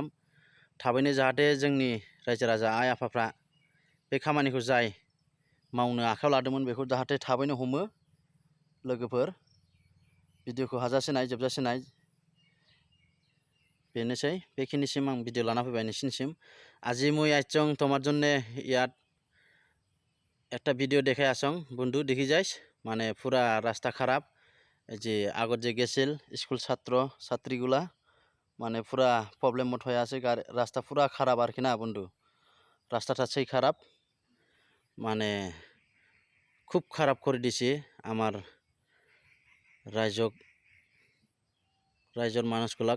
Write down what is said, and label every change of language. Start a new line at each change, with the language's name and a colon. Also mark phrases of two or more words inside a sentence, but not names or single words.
Bodo: थाबैनो जाहाथे जोंनि रायजो राजा आइ आफाफ्रा बे खामानिखौ जाय मावनो आखायाव लादोंमोन बेखौ जाहाथे थाबैनो हमो लोगोफोर। भिडिअखौ हाजासे नाय, जोबजासे नाय। बेनोसै, बेखिनिसिम आं भिडिअ लाना फैबाय नोंसिनिसिम।
Assamese: আজি মই আইচং তোমার জন্য ইয়াত একটা ভিডিও দেখে আসং বন্ধু, দেখি যাইস। মানে পুরা রাস্তা খারাপ। এই যে আগত যে গেছিল স্কুল ছাত্র ছাত্রীগুলা, মানে পুরা প্রবলেম মত হয়ে আছে। রাস্তা পুরা খারাপ আর কি না বন্ধু, রাস্তাটা সেই খারাপ, মানে খুব খারাপ করে দিছে আমার রাইজর মানুষগুলাক।